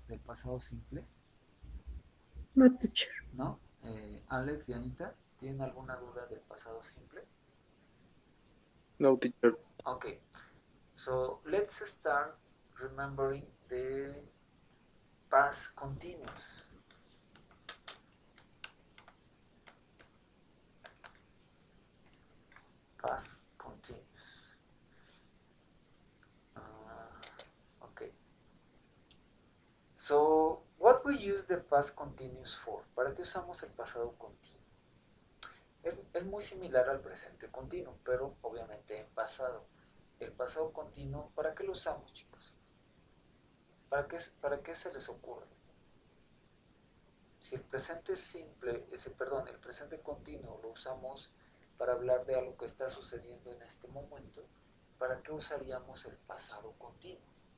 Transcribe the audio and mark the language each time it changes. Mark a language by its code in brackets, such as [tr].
[es] pasado simple? [en] No, teacher. [es] ¿No? Alex y Anita, ¿tienen alguna duda del pasado simple? [en] No, teacher. Okay, so let's start remembering the past continuous. Past continuous. Okay. So, what we use the past continuous for? [es] ¿Para qué usamos el pasado continuo? Es muy similar al presente continuo, pero obviamente en pasado. El pasado continuo, ¿para qué lo usamos, chicos? ¿Para qué se les ocurre? Si el presente simple, el presente continuo lo usamos para hablar de algo que está sucediendo en este momento, ¿para qué usaríamos el pasado continuo?